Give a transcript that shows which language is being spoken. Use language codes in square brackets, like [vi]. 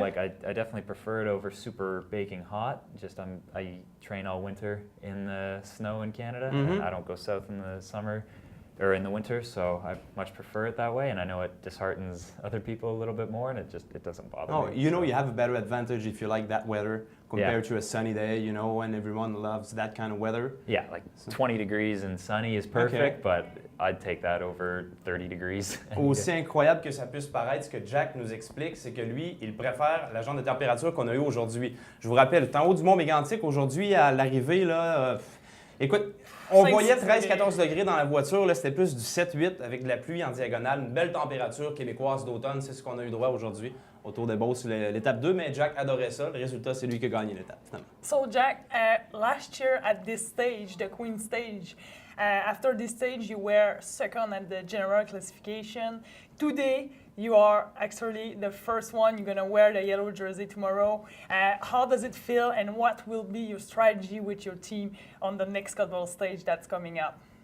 [en] Like I definitely prefer it over super baking hot. Just I train all winter in the snow in Canada, and I don't go south in the summer or in the winter, so I much prefer it that way. And I know it disheartens other people a little bit more, and it doesn't bother me. Oh, you know, you have a better advantage if you like that weather compared to a sunny day, you know, and everyone loves that kind of weather. Yeah, like 20 degrees and sunny is perfect, but I'd take that over 30 degrees. [fr] Aussi incroyable que ça puisse paraître, ce que Jack nous explique, c'est que lui, il préfère la genre de température qu'on a eu aujourd'hui. Je vous rappelle, en haut du mont Mégantic, aujourd'hui, à l'arrivée, là, écoute, on voyait 13-14 degrés dans la voiture, là, c'était plus du 7-8 avec de la pluie en diagonale, une belle température québécoise d'automne, c'est ce qu'on a eu droit aujourd'hui autour des Beauce, l'étape 2, mais Jack adorait ça. Le résultat, c'est lui qui a gagné l'étape, finalement. [en] So, Jack, last year at this stage, the Queen stage, after this stage, you were second at the general classification. Today, you are actually the first one. You're going to wear the yellow jersey tomorrow. How does it feel, and what will be your strategy with your team on the next Caldwell stage that's coming up?